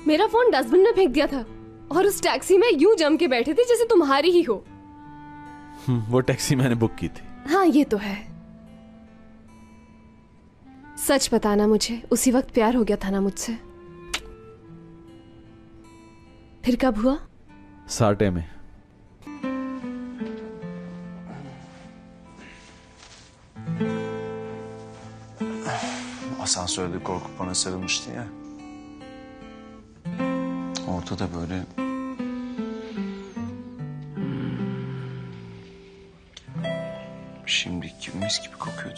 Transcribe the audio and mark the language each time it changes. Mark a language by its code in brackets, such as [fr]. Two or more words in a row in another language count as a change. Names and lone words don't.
[hi] मेरा फोन डस्टबिन में फेंक दिया था और उस टैक्सी में यूं जम के बैठे थे जैसे तुम्हारी ही हो। वो टैक्सी मैंने बुक की थी। हाँ, ये तो है। सच बताना, मुझे उसी वक्त प्यार हो गया था ना मुझसे? फिर कब हुआ? साटे में। [tr] Asansörde korkup bana sarılmıştı ya. Ortada böyle şimdiki mis gibi kokuyordu.